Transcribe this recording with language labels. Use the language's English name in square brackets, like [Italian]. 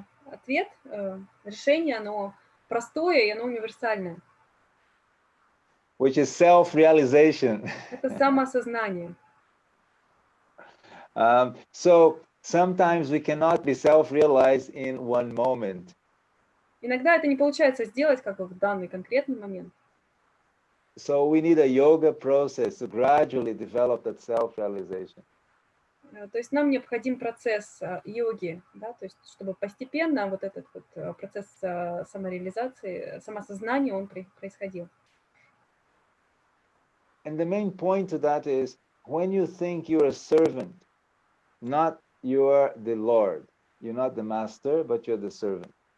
[Russian] Ответ, решение, оно простое и оно универсальное. [English] Which is self-realization. [Russian] Это самоосознание. [English] So sometimes we cannot be self-realized in one moment. [Russian] Иногда это не получается сделать как бы в данный конкретный момент. [English] So we need a yoga process to gradually develop that self-realization. [Russian] То есть нам необходим процесс йоги, да, то есть чтобы постепенно вот этот вот процесс самореализации, самосознания, он происходил. [English] And the main point to that is when you think you're a servant, not you're the Lord. You're not the master, but you're the servant.